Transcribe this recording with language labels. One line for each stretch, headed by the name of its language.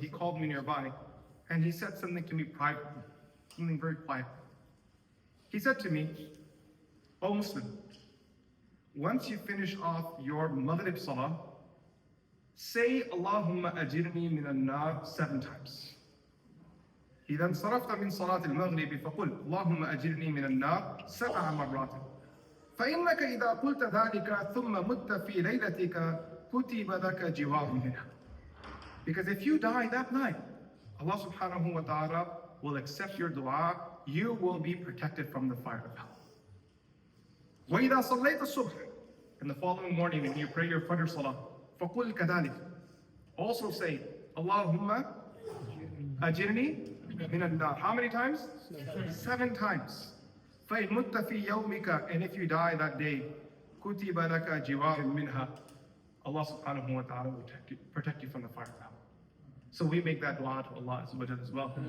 English: He called me nearby and he said something to me privately, something very quiet. He said to me, O Muslim, once you finish off your Maghrib Salah, say
Arabic: Allahumma ajirni min al-nar
English: 7 times.
Arabic: إذا انصرفت من صلاة المغرب فقل اللهم أجرني من النار 7 مرات فإنك إذا قلت ذلك ثم مت في ليلتك كتب لك جوار منها.
English: Because if you die that night, Allah subhanahu wa ta'ala will accept your dua, you will be protected from the fire of hell.
Arabic: وإذا صليت الصبح,
English: and the following morning when you pray your Fajr Salah,
Arabic: فقل كذلك,
English: also say
Arabic: اللهم أجرني من النار.
English: How many times? 7 times.
Arabic: فإن مت في يومك,
English: and if you die that day,
Arabic: كتب لك جوار منها.
English: Allah subhanahu wa ta'ala will protect you from the fire of hell. So we make that dua to Allah as well.